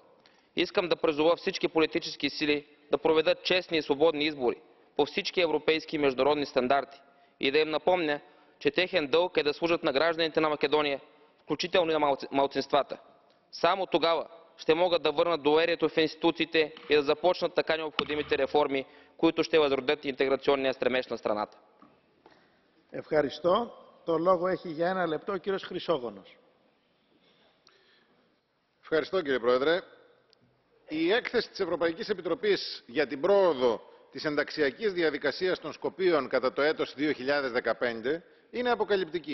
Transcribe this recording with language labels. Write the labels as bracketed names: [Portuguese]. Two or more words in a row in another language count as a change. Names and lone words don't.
[Bulgarian] Искам да призова всички политически сили да проведат честни и свободни избори по всички европейски и международни стандарти и да им напомня, че техен дълг е да служат на гражданите на Македония, включително и на малцинствата. Само тогава ще могат да върнат доверието в институциите и да започнат така необходимите реформи, които ще възродят интеграционния стремеж на страната. [Greek] Ευχαριστώ. Το λόγο έχει για ένα λεπτό ο κύριος Χρυσόγονος. Ευχαριστώ κύριε Πρόεδρε. Η έκθεση της Ευρωπαϊκής Επιτροπής για την πρόοδο της ενταξιακής διαδικασίας των Σκοπίων κατά το έτος 2015 είναι αποκαλυπτική.